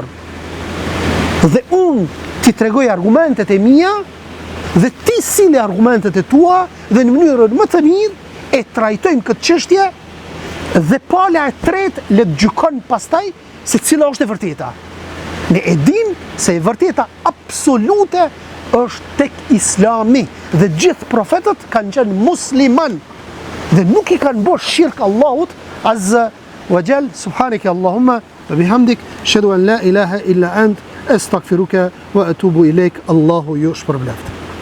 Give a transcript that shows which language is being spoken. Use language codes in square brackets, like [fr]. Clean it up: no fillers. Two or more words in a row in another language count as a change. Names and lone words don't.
[sq] Dhe unë ti tregoj argumentet e mia dhe ti sille argumentet e tua dhe në mënyrën më të mirë e trajtojmë këtë çështje dhe pala e tretë le të gjykon pastaj se cila është e vërteta. Ne e dim se e vërteta absolute është tek Islami dhe gjithë profetët kanë qenë musliman dhe nuk i kanë bërë shirk Allahut [ar] عز وجل. سبحانك اللهم وبحمدك أشهد أن لا إله إلا أنت أستغفرك وأتوب إليك. [sq] Allahu ju shpërbleft.